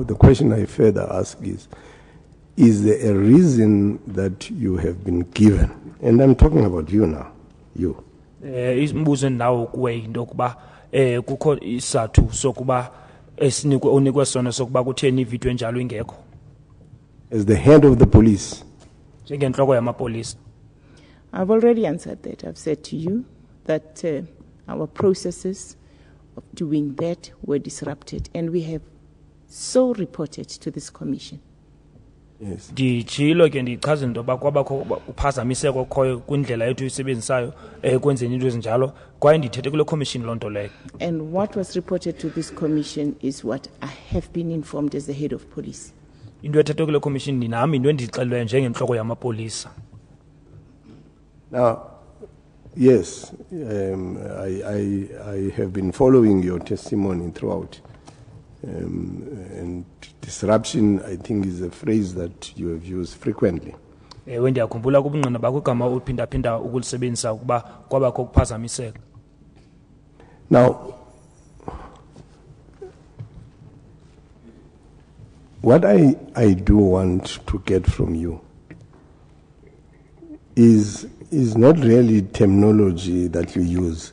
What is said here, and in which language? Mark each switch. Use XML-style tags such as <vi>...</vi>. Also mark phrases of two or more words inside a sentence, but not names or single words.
<en>The question I further ask is there a reason that you have been given? And I'm talking about you now, you.</en> <xh>Imibuzo endinawo kuwe into yokuba kukho isizathu sokuba unikwe sona sokuba kutheni ividiyo enjalo ingekho.</xh> <en>As the head of the police.</en> <xh>Njengentloko yamapolisa.</xh> <en>I've already answered that. I've said to you that our processes of doing that were disrupted, and we have so reported to this commission. Yes.</en> <xh>Ndichilo ke ndichaza into yoba kwabakho uphazamiseko okhoyo kwindlela yethu isebenzisayo ekwenzeni into ezinjalo kwaye ndithethe kule commission loo nto leyo.</xh> <en>And what was reported to this commission is what I have been informed as the head of police.</en> <xh>Into ethethwe kule commission ndinami into endixelelweyo njengentloko yamapolisa.</xh> <en>Now, yes, I have been following your testimony throughout. And disruption, I think, is a phrase that you have used frequently.</en> <xh>Ewe ndiyakhumbula kubungqina bakho igama uphinda-phinda ukulisebenzisa ukuba kwabakho ukuphazamiseka.</xh> <en>Now, what I do want to get from you is not really terminology that you use.</en>